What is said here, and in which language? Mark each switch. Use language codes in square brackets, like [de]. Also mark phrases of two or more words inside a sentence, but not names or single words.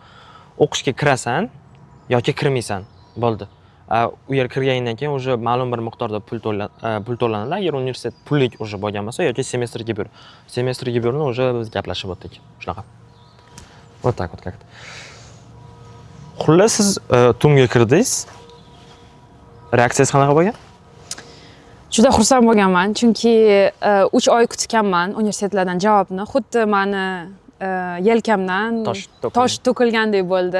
[uz] O'qishga kirasan yoki kirmaysan, bo'ldi. U yer kirganingdan keyin o'sha ma'lum bir miqdorda pul to'lanadi. Agar universitet pullik o'sha bo'lgan bo'lsa yoki semestr gebir. Semestr gebirni o'sha biz gaplashib o'tdik. Shunaqa. [ru] Вот так вот как-то. [uz] Xullas siz TUMga kirdingiz. Reaksiyasi qanaqa bo'lgan? Juda xursand bo'lganman, chunki 3 oy kutganman universitetlardan javobni. Xuddi meni yelkamdan tosh to'kilgandek bo'ldi.